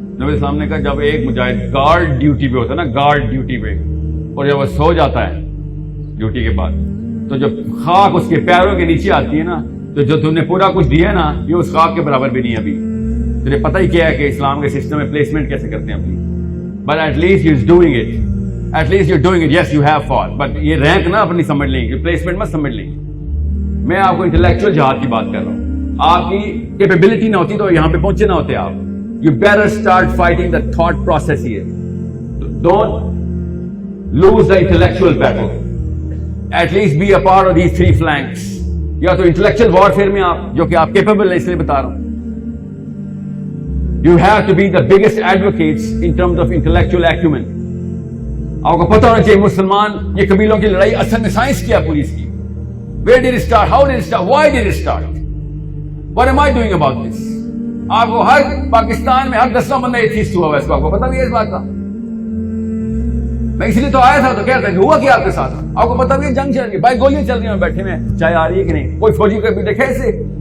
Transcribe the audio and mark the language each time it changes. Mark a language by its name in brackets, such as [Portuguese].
[Urdu] نبی اسلام نے کہا جب ایک مجاہد گارڈ ڈیوٹی پہ ہوتا ہے نا, گارڈ ڈیوٹی پہ, اور جب وہ سو جاتا ہے ڈیوٹی کے بعد, تو جب خاک اس کے پیروں کے نیچے آتی ہے نا, تو جو تم نے پورا کچھ دیا ہے نا یہ اس خاک کے برابر بھی نہیں ہے. ابھی تجھے پتہ ہی کیا ہے کہ اسلام کے سسٹم میں پلیسمنٹ کیسے کرتے ہیں اپنی, [English] but at least you is doing it, at least you are doing it, yes you have fall, [Urdu] but یہ رینک نہ اپنی سمجھ لیں گے, پلیسمنٹ مت سمجھ لیں گے. میں آپ کو انٹلیکچوئل جہاد کی بات کر رہا ہوں. آپ کی کیپیبلٹی نہ ہوتی تو یہاں پہ پہنچے نہ ہوتے آپ. [English] You better start fighting the thought process here. Don't lose the intellectual battle. At least be a part of these three flanks. [Urdu] یا تو intellectual warfare میں آپ, جو کہ آپ capable ہیں, اس لیے بتا رہا ہوں. [English] You have to be the biggest advocates in terms of intellectual acumen. [Urdu] آپ کو پتہ ہونا چاہیے مسلمان یہ قبیلوں کی لڑائی اصل میں سائنس کیا پوری اس کی. [English] Where did it start? How did it start? Why did it start? What am I doing about this? [Urdu] آپ کو ہر پاکستان میں ہر 10واں بندہ ایتھیسٹ ہوا ہے, اس کو آپ کو پتا بھی ہے اس بات کا. میں اس لیے تو آیا تھا, تو کہتا ہے ہوا کیا آپ کے ساتھ, آپ کو پتا بھی ہے جنگ چل رہی ہے, بھائی گولیاں چل رہی ہیں, بیٹھے میں چائے آ رہی ہے کہ نہیں, کوئی فوجی کو بھی دیکھے اسے.